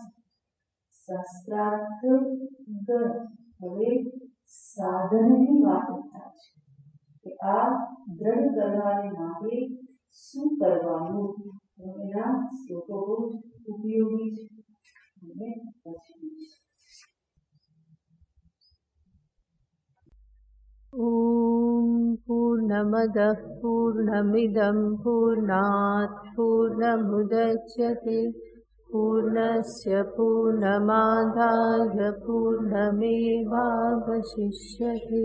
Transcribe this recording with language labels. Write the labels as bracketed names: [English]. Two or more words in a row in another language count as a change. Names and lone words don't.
[Gujarati] શાસ્ત્રાર્થ હવે સાધનની વાત થાય છે કે આ દ્રઢ કરવાને માટે શું કરવાનું. એના શ્લોકો બહુ ઉપયોગી છે. અને પછી [Sanskrit] ॐ पूर्णमदः पूर्णमिदं पूर्णात् पूर्णमुदच्यते पूर्णस्य पूर्णमादाय पूर्णमेवावशिष्यते.